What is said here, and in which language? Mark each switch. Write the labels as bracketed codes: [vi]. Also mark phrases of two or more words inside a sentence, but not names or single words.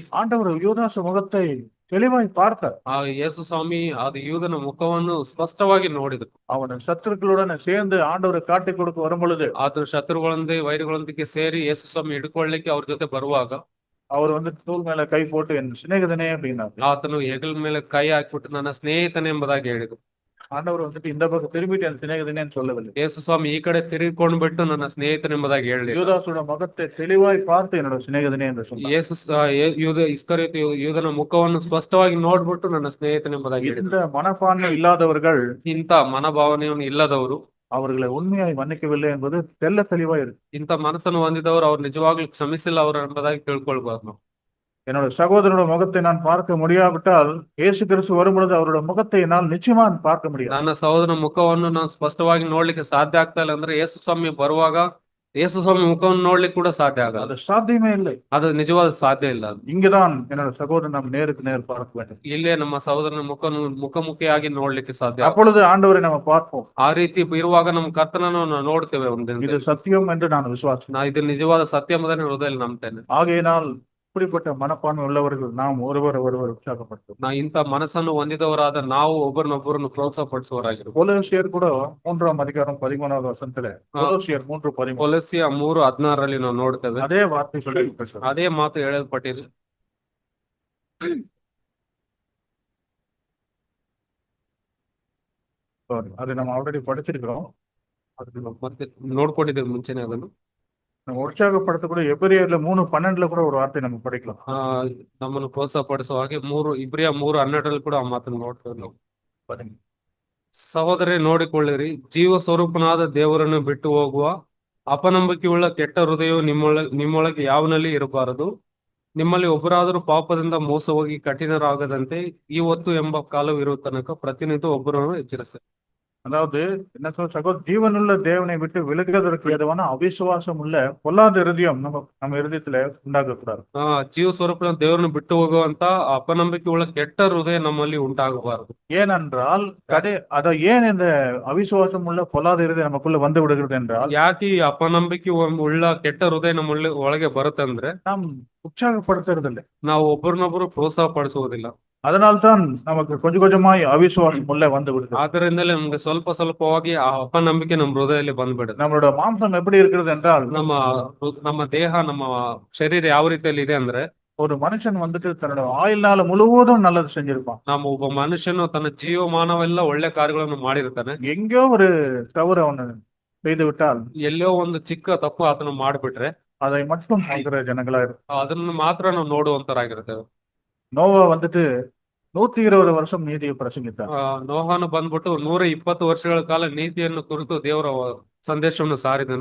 [ta] ஆண்டவர் யூதாஸ் முகத்தை தெளிவாய் பார்த்தார். [kn] ಆ ಯೇಸು ಸ್ವಾಮಿ ಅದು ಯೂದನ ಮುಖವನ್ನು ಸ್ಪಷ್ಟವಾಗಿ ನೋಡಿದ್ರು. [ta] அவன் சத்துருக்களுடன் சேர்ந்து ஆண்டவரை காட்டி கொடுக்க வரும் பொழுது [kn] ಆತ ಶತ್ರುಗಳೊಂದಿಗೆ ವೈರಿಗಳೊಂದಿಗೆ ಸೇರಿ ಯೇಸು ಸ್ವಾಮಿ ಹಿಡ್ಕೊಳ್ಳಿಕ್ಕೆ ಅವ್ರ ಜೊತೆ ಬರುವಾಗ [ta] அவர் வந்து தூள் மேல கை போட்டு என் சிநேகிதனே அப்படின்னாரு. [kn] ಆತನು ಹೆಗಲ ಮೇಲೆ ಕೈ ಹಾಕ್ಬಿಟ್ಟು ನನ್ನ ಸ್ನೇಹಿತನೇ ಎಂಬುದಾಗಿ ಹೇಳಿದ್ರು. [ta] ஆண்டவர் வந்துட்டு இந்த பக்கம் திரும்பிட்டு என் சிநேகிதனேன்னு சொல்லவில்லை. [kn] ಯೇಸು ಸ್ವಾಮಿ ಈ ಕಡೆ ತಿರುಗಿಕೊಂಡು ಬಿಟ್ಟು ನನ್ನ ಸ್ನೇಹಿತನೆಂಬುದಾಗಿ ಹೇಳಿ [ta] யூதாசோட முகத்தை தெளிவாய் பார்த்து என்னோட சிநேகிதனே என்று சொன்னார். [kn] ಇಸ್ಕರಿಯೋತ ಯೂದನ ಮುಖವನ್ನು ಸ್ಪಷ್ಟವಾಗಿ ನೋಡ್ಬಿಟ್ಟು ನನ್ನ ಸ್ನೇಹಿತನೆಂಬುದಾಗಿ ಹೇಳಿದ್ರು. [ta] இந்த மனப்பான்மை இல்லாதவர்கள், [kn] ಇಂಥ ಮನೋಭಾವನೆಯನ್ನು ಇಲ್ಲದವರು, [ta] அவர்களை உண்மையாய் மன்னிக்கவில்லை என்பது தெல்ல தெளிவா இருக்கு. [kn] ಇಂಥ ಮನಸ್ಸನ್ನು ಹೊಂದಿದವರು ಅವ್ರು ನಿಜವಾಗ್ಲೂ ಕ್ಷಮಿಸಿಲ್ಲ ಅವರು ಎಂಬುದಾಗಿ ತಿಳ್ಕೊಳ್ಬಾರ್ದು. [ta] என்னோட சகோதரனோட முகத்தை நான் பார்க்க முடியாவிட்டால் இயேசு கிறிஸ்து வரும் பொழுது அவரோட முகத்தை என்னால் நிச்சயமா பார்க்க முடியாது. [kn] ನನ್ನ ಸಹೋದರನ ಮುಖವನ್ನು ನಾನು ಸ್ಪಷ್ಟವಾಗಿ ನೋಡ್ಲಿಕ್ಕೆ ಸಾಧ್ಯ ಆಗ್ತಾ ಇಲ್ಲ ಅಂದ್ರೆ ಯೇಸು ಸ್ವಾಮಿ ಬರುವಾಗ ಯೇಸು ಸ್ವಾಮಿ ಮುಖವನ್ನು ನೋಡ್ಲಿಕ್ಕೆ ಕೂಡ ಸಾಧ್ಯ ಆಗಲ್ಲ. [ta] அது சாத்தியமே இல்லை. [kn] ಅದು ನಿಜವಾದ ಸಾಧ್ಯ ಇಲ್ಲ. [ta] இங்கதான் என்னோட சகோதரன் நம்ம நேருக்கு நேர் பார்க்க வேண்டும். [kn] ಇಲ್ಲೇ ನಮ್ಮ ಸಹೋದರನ ಮುಖಾಮುಖಿಯಾಗಿ ನೋಡ್ಲಿಕ್ಕೆ ಸಾಧ್ಯ. [ta] அப்பொழுது ஆண்டவரை நம்ம பார்ப்போம். [kn] ಆ ರೀತಿ ಇರುವಾಗ ನಮ್ಮ ಕರ್ತನನ್ನು ನಾವು ನೋಡ್ತೇವೆ. [ta] இது சத்தியம் என்று நான் விசுவாசி. [kn] ನಾ ಇದು ನಿಜವಾದ ಸತ್ಯ ಎಂಬುದನ್ನು ಹೃದಯದಲ್ಲಿ ನಂಬ್ತೇನೆ. [ta] ஆகையினால் இப்படிப்பட்ட மனப்பான்மை உள்ளவர்கள் நாம் ஒருவர் உற்சாகப்படுத்தும். [kn] ನಾ ಇಂಥ ಮನಸ್ಸನ್ನು ಹೊಂದಿದವರಾದ ನಾವು ಒಬ್ಬರನ್ನೊಬ್ಬರನ್ನು ಪ್ರೋತ್ಸಾಹ ಪಡಿಸುವವರಾಗಿರ್ಬೇಕು. [ta] கொலோசியர் கூட 3ஆம் அதிகாரம் 13வது வசனத்துல கொலோசியர் 3:13 [kn] ಕೊಲೊಸ್ಸೆ 3:16 ನಾವು ನೋಡ್ತೇವೆ. [ta] அதே வார்த்தை சொல்லி [kn] ಅದೇ ಮಾತು ಹೇಳಲ್ಪಟ್ಟಿದೆ. [ta] அது நம்ம ಆಲ್ರೆಡಿ படிச்சிருக்கிறோம். [kn] ಅದು ಮತ್ತೆ ನೋಡ್ಕೊಂಡಿದ್ದೇವೆ ಮುಂಚೆನೆ ಅದನ್ನು. [ta] நம்ம உற்சாகப்படுத்தக்கூடிய எபிரேயர்ல 3:12 கூட ஒரு வார்த்தை நம்ம படிக்கலாம். [kn] ನಮ್ಮನ್ನು ಪ್ರೋತ್ಸಾಹ ಪಡಿಸುವ ಹಾಗೆ ಇಬ್ರಿಯ 3:12 ಕೂಡ ಆ ಮಾತನ್ನು ನೋಡ್ತೇವೆ ನಾವು. ಸಹೋದರೇ, ನೋಡಿಕೊಳ್ಳಿರಿ, ಜೀವ ಸ್ವರೂಪನಾದ ದೇವರನ್ನು ಬಿಟ್ಟು ಹೋಗುವ ಅಪನಂಬಿಕೆಯುಳ್ಳ ಕೆಟ್ಟ ಹೃದಯವು ನಿಮ್ಮೊಳಗೆ ಯಾವನಲ್ಲಿ ಇರಬಾರದು. ನಿಮ್ಮಲ್ಲಿ ಒಬ್ಬರಾದರೂ ಪಾಪದಿಂದ ಮೋಸ ಹೋಗಿ ಕಠಿಣರಾಗದಂತೆ ಈ ಹೊತ್ತು ಎಂಬ ಕಾಲವು ಇರುವ ತನಕ ಪ್ರತಿನಿತ್ಯ ಒಬ್ಬರನ್ನು ಎಚ್ಚರಿಸಿ. [ta] அதாவது என்ன சொல்ற சகோதர, ஜீவனுள்ள தேவனை விட்டு விலகுவதற்கு ஏதுவான அவிசுவாசம் உள்ள பொல்லாத இருதயம் நம்ம இருதயத்துல உண்டாக்க கூடாது. [kn] ಜೀವ ಸ್ವರೂಪದ ದೇವರನ್ನು ಬಿಟ್ಟು ಹೋಗುವಂತ ಅಪನಂಬಿಕೆ ಉಳ್ಳ ಕೆಟ್ಟ ಹೃದಯ ನಮ್ಮಲ್ಲಿ ಉಂಟಾಗಬಾರದು. [ta] ஏனென்றால் அதை ஏன் இந்த அவிசுவாசம் உள்ள பொல்லாத இருதயம் நமக்குள்ள வந்து விடுகிறது என்றால், [kn] ಯಾಕೆ ಈ ಅಪನಂಬಿಕೆ ಉಳ್ಳ ಕೆಟ್ಟ ಹೃದಯ ನಮ್ಮ ಒಳಗೆ ಬರುತ್ತಂದ್ರೆ [ta] நாம் உற்சாகப்படுத்துறதில்லை. [kn] ನಾವು ಒಬ್ಬರನ್ನೊಬ್ಬರು ಪ್ರೋತ್ಸಾಹ ಪಡಿಸುವುದಿಲ್ಲ. [ta] அதனால்தான் நமக்கு கொஞ்சம் கொஞ்சமாய் அவிசுவாசம் உள்ள வந்து விடுது. [kn] ಆದ್ದರಿಂದಲೇ ನಮ್ಗೆ ಸ್ವಲ್ಪ ಸ್ವಲ್ಪವಾಗಿ ಆ ಅಪನಂಬಿಕೆ ನಮ್ಮ ಹೃದಯದಲ್ಲಿ ಬಂದ್ಬಿಡುತ್ತೆ. [ta] நம்மளோட மாம்சம் எப்படி இருக்கிறது என்றால், [kn] ನಮ್ಮ ದೇಹ, ನಮ್ಮ ಶರೀರ ಯಾವ ರೀತಿಯಲ್ಲಿ ಇದೆ ಅಂದ್ರೆ, [ta] ஒரு மனுஷன் வந்துட்டு தன்னோட ஆயுள்நாள் முழுவதும் நல்லது செஞ்சிருப்பான். [kn] ನಮ್ಮ ಒಬ್ಬ ಮನುಷ್ಯನು ತನ್ನ ಜೀವಮಾನವೆಲ್ಲ ಒಳ್ಳೆ ಕಾರ್ಯಗಳನ್ನು ಮಾಡಿರ್ತಾನೆ. [ta] எங்கேயோ ஒரு தவறு அவನು செய்து விட்டால், [kn] ಎಲ್ಲೋ ಒಂದು ಚಿಕ್ಕ ತಪ್ಪು ಆತನು ಮಾಡ್ಬಿಟ್ರೆ [ta] அதை மட்டும் பார்க்கிற ஜனங்களா இருக்கும். [kn] ಅದನ್ನು ಮಾತ್ರ ನಾವು ನೋಡುವಂತರಾಗಿರ್ತೇವೆ. [ta] நோவா வந்துட்டு 120 வருஷம் நீதியை பிரசங்கித்தார். [kn] ನೋಹನು ಬಂದ್ಬಿಟ್ಟು 120 ವರ್ಷಗಳ ಕಾಲ ನೀತಿಯನ್ನು ಕುರಿತು ದೇವರ ಸಂದೇಶವನ್ನು ಸಾರಿದನು.